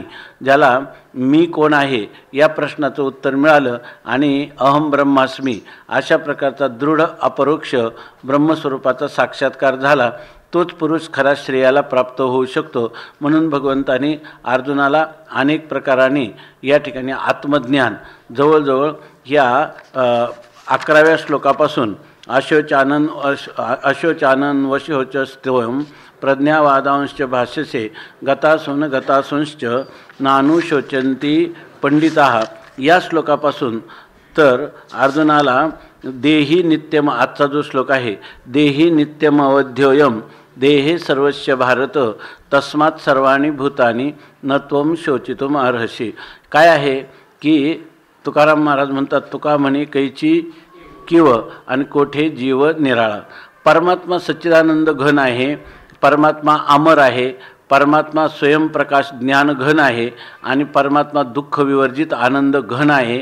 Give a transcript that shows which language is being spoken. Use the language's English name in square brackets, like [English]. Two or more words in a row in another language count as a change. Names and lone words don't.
[Marathi] ज्याला मी कोण आहे या प्रश्नाचं उत्तर मिळालं आणि [Sanskrit] अहम ब्रह्मास्मी [Marathi] अशा प्रकारचा दृढ अपरोक्ष ब्रह्मस्वरूपाचा साक्षात्कार झाला, तोच पुरुष खरा श्रेयाला प्राप्त होऊ शकतो। म्हणून भगवंताने अर्जुनाला अनेक प्रकाराने या ठिकाणी आत्मज्ञान जवळजवळ या 11व्या श्लोकापासून [Sanskrit] अशोचानन वशोचस्तवं प्रज्ञावादांश्च भाष्यसे गतासूंश्च नानुशोचन्ति पंडिताः [Marathi] या श्लोकापासून तर अर्जुनाला [Sanskrit] देही नित्यम, [Marathi] आजचा जो श्लोक आहे, [Sanskrit] देही नित्यम अवध्योयम देहे सर्वस्य भारत तस्मात् सर्वाणि भूतानि न त्वं शोचितुम अर्हसि। [Marathi] काय आहे की तुकाराम महाराज म्हणतात, तुका म्हणे कैची किव आणि कोठे जीव निराळा। परमात्मा सच्चिदानंद घन आहे, परमात्मा अमर आहे, परमात्मा स्वयंप्रकाश ज्ञान घन आहे, आणि परमात्मा दुःख विवर्जित आनंद घन आहे।